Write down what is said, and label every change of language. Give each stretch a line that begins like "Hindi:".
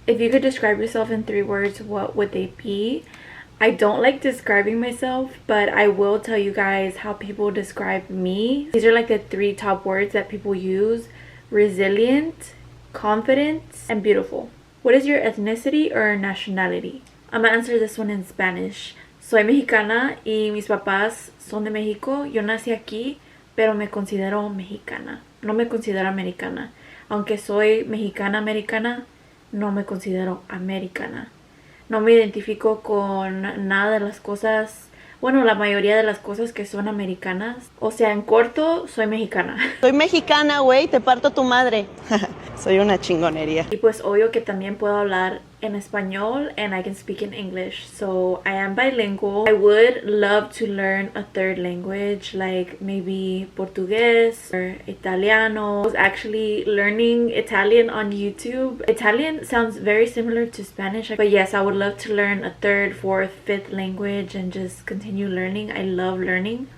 English: If you could describe yourself in 3 words, what would they be? I don't like describing myself, but I will tell you guys how people describe me. These are like the 3 top words that people use: resilient, confident, and beautiful. What is your ethnicity or nationality? I'm gonna answer this one in Spanish.
Spanish: Soy mexicana y mis papás son de México. Yo nací aquí, pero me considero mexicana. No me considero americana. Aunque soy mexicana americana, no me considero americana. No me identifico con nada de las cosas, bueno, la mayoría de las cosas que son americanas. O sea, en corto, soy mexicana. Soy mexicana, güey, te parto tu madre. Soy una chingonería. Y pues obvio que también puedo hablar en español,
English: and I can speak in English. So I am bilingual. I would love to learn a 3rd language, like maybe Portuguese or Italiano. I was actually learning Italian on YouTube. Italian sounds very similar to Spanish, but yes, I would love to learn a 3rd, 4th, 5th language and just continue learning. I love learning.